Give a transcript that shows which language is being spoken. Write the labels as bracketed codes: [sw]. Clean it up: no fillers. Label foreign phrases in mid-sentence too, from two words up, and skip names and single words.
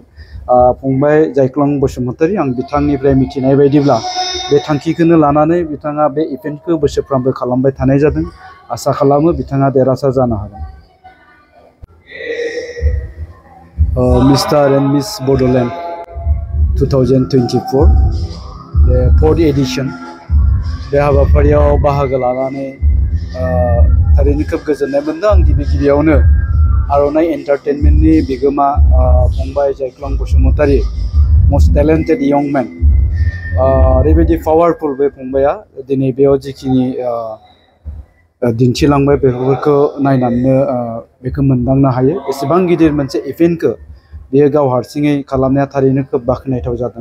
[brx] फंबाय जायख्लं बसुमतारी आं बिथांनिफ्राय मिथिनाय बायदिब्ला बे थांखिखौनो लानानै बिथाङा बे इभेन्टखौ बोसोरफ्रोमबो खालामबाय थानाय जादों। आसा खालामो बिथाङा देरहासार जानो हागोन। मिस्टार एन्ड मिस बड'लेण्ड 2024 the 4th edition बे हाबाफारियाव बाहागो लानानै थारैनो खोब गोजोननाय मोनदों। आं गिबियावनो आर'नाइ एन्टारटेनमेन्टनि बिगोमा फंबाय जायख्लं बसुमतारी [en] most talented young man [brx] ओरैबायदि पावारफुल बे फंबाया दिनै बेयाव जिखिनि दिन्थिलांबाय बेफोरखौ नायनानैनो बेखौ मोनदांनो हायो एसेबां गिदिर मोनसे इभेन्टखौ बेयो गाव हारसिङै खालामनाया थारैनो खोब बाख्नायथाव जादों।